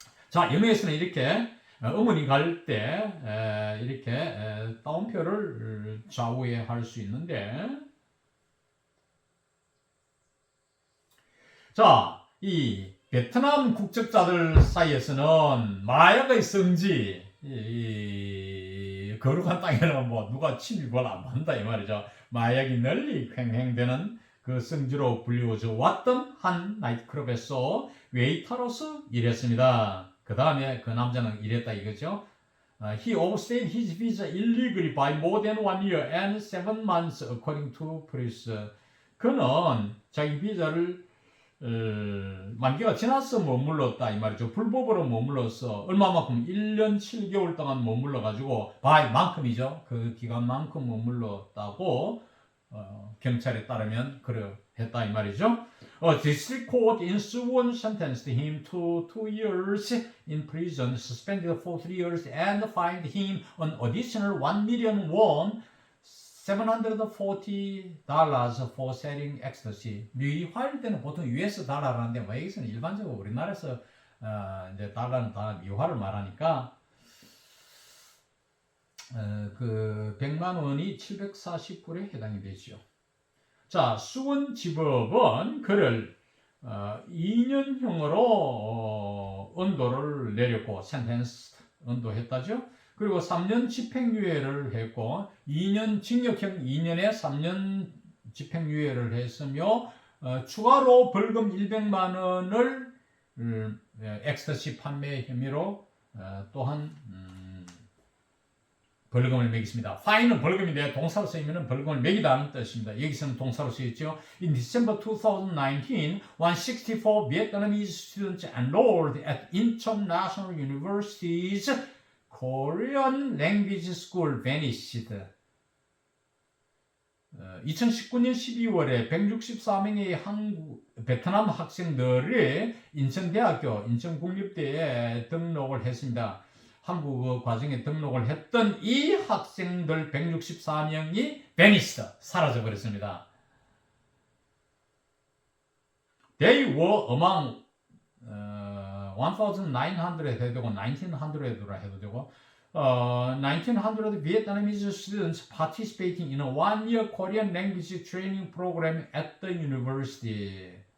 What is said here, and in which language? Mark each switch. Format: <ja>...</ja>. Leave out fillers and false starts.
<ko>자, 영어에서는 이렇게 음원이 갈 때 이렇게 따옴표를 좌우에 할 수 있는데, 자, 이 베트남 국적자들 사이에서는 마약의 성지, 이 거룩한 땅에는 뭐 누가 침입을 안 한다 이 말이죠. 마약이 널리 횡행되는 그 성지로 불리워져 왔던 한 나이트클럽에서 웨이터로서 일했습니다. 그 다음에 그 남자는 이랬다 이거죠.</ko> <en>He overstayed his visa illegally by more than 1 year and 7 months according to police.</en> <ko>그는 자기 비자를 만기가 지나서 머물렀다 이 말이죠. 불법으로 머물러서 얼마만큼 1년 7개월 동안 머물러가지고 by 만큼이죠. 그 기간만큼 머물렀다고 경찰에 따르면 그랬다 이 말이죠.</ko> <en>A district court in Suwon sentenced him to 2 years in prison, suspended for 3 years, and fined him an additional 1 million won, $740 for selling ecstasy.</en> <ko>미화일 때는 보통 US 달러라는데 뭐 여기서는 일반적으로 우리나라에서 이제 달러는 다 미화를 말하니까 그 100만 원이 740불에 해당이 되죠. 자, 수원지법은 그를 2년형으로 언도를 내렸고 센텐스 언도했다죠. 그리고 3년 집행유예를 했고 2년 징역형 2년에 3년 집행유예를 했으며 추가로 벌금 100만 원을 엑스터시 판매 혐의로 또한 벌금을 매겼습니다. fine은 벌금인데 동사로 쓰이면 벌금을 매기다는 뜻입니다. 여기서는 동사로 쓰였죠.</ko> <en>In December 2019, 164 Vietnamese students enrolled at International University's Korean Language School vanished.</en> <ko>2019년 12월에 164명의 베트남 학생들이 인천대학교, 인천국립대에 등록을 했습니다. 한국어 과정에 등록을 했던 이 학생들 164명이 vanished, 사라져버렸습니다.</ko> <en>They were among 1,900</en> <ko>해도 되고 1,900라 해도 되고</ko> <en>1,900 Vietnamese students participating in a one-year Korean language training program at the university.</en>